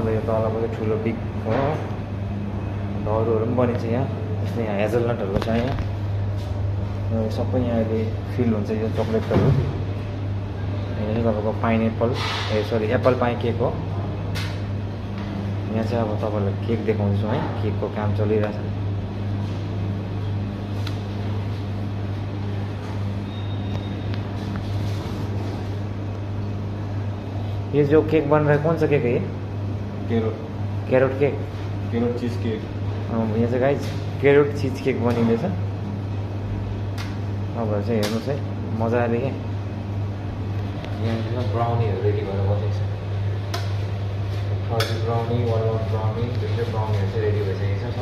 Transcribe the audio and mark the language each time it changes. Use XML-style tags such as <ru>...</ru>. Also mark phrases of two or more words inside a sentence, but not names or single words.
<ne>अन्त यो तलको चाहिँ ठुलो बिग हो। अन्त अरूहरू पनि बनिन्छ यहाँ। जस्तै यहाँ हेजलनटहरूको छ यहाँ। सबै यहाँ अहिले फिल हुन्छ यो चक्लेटहरू। यो चाहिँ तपाईँको</ne> <en>pineapple apple pine cake</en> <ne>हो। यहाँ चाहिँ अब तपाईँहरूलाई केक देखाउँदैछु है। केकको काम चलिरहेछ।</ne> <hi>ये जो केक बन रहा है कौन सा केक है ये?</hi> <en>carrot cake, carrot cheese cake.</en> <ne>यहाँ चाहिँ गाइस</ne> <en>carrot cheese cake</en> <ne>बनिँदैछ। अब चाहिँ हेर्नुहोस् है, मजाले क्या। यहाँ ब्राउनीहरू रेडी भएर बसेको छ।</ne> <en>first brownie, walnut brownie,</en> <ne>दुईवटै ब्राउनीहरू चाहिँ रेडी भइसकेको छ।</ne>